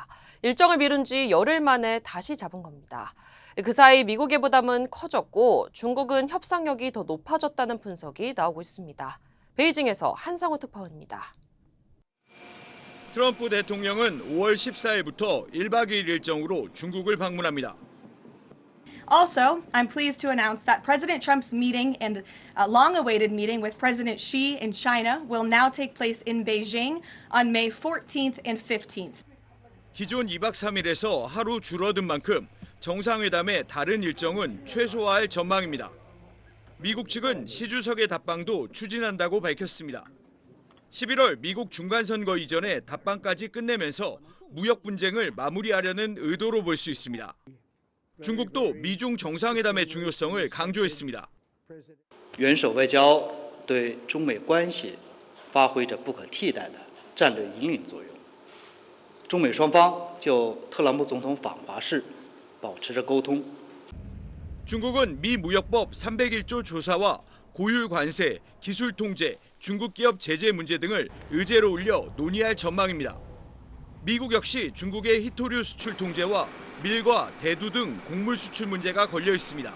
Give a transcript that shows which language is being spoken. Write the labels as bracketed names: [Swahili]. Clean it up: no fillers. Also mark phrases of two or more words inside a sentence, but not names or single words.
[Korean] 일정을 미룬 지 열흘 만에 다시 잡은 겁니다. 그 사이 미국의 부담은 커졌고 중국은 협상력이 더 높아졌다는 분석이 나오고 있습니다. 베이징에서 한상호 특파원입니다. 트럼프 대통령은 5월 14일부터 1박 2일 일정으로 중국을 방문합니다. [English] Also, I'm pleased to announce that President Trump's meeting and long-awaited meeting with President Xi in China will now take place in Beijing on May 14th and 15th. [Korean] 기존 2박 3일에서 하루 줄어든 만큼 정상회담의 다른 일정은 최소화할 전망입니다. 미국 측은 시 주석의 답방도 추진한다고 밝혔습니다. 11월 미국 중간선거 이전에 답방까지 끝내면서 무역 분쟁을 마무리하려는 의도로 볼 수 있습니다. 중국도 미중 정상회담의 중요성을 강조했습니다. [Chinese] 元首外交对中美关系发挥着不可替代的战略引领作用。中美双方就特朗普总统访华事保持着沟通。 [Korean] 중국은 미 무역법 301조 조사와 고율 관세, 기술 통제, 중국 기업 제재 문제 등을 의제로 올려 논의할 전망입니다. 미국 역시 중국의 희토류 수출 통제와 밀과 대두 등 곡물 수출 문제가 걸려 있습니다.